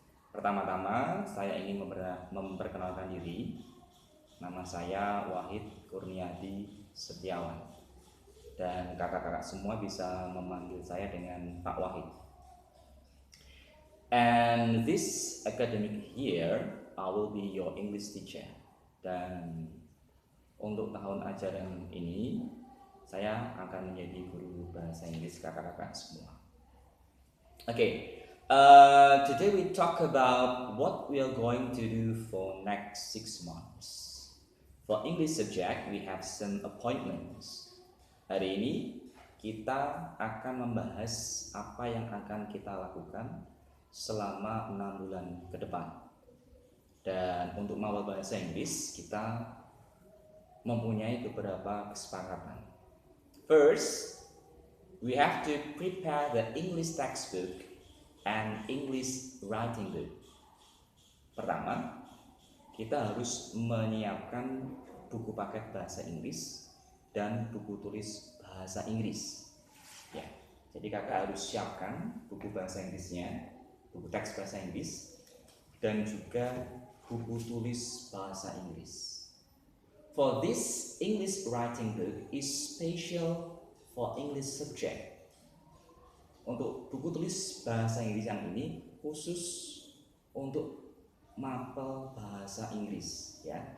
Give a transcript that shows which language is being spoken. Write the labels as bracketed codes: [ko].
[id] Pertama-tama saya ingin memperkenalkan diri. Nama saya Wahid Kurniadi Setiawan. Dan kakak-kakak semua bisa memanggil saya dengan Pak Wahid. [en] And this academic year, I will be your English teacher. [id] Dan untuk tahun ajaran ini, saya akan menjadi guru bahasa Inggris kakak-kakak semua. [en] Okay, today we talk about what we are going to do for next 6 months. For English subject, we have some appointments. [id] Hari ini kita akan membahas apa yang akan kita lakukan selama 6 bulan ke depan. Dan untuk mawar bahasa Inggris, kita mempunyai beberapa kesepakatan. [en] First, we have to prepare the English textbook and English writing book. [id] Pertama, kita harus menyiapkan buku paket bahasa Inggris dan buku tulis bahasa Inggris. Ya, jadi kakak harus siapkan buku bahasa Inggrisnya, buku teks bahasa Inggris, dan juga buku tulis bahasa Inggris. [en] For this English writing book is special for English subject. [id] Untuk buku tulis bahasa Inggris yang ini khusus untuk mapel bahasa Inggris, ya.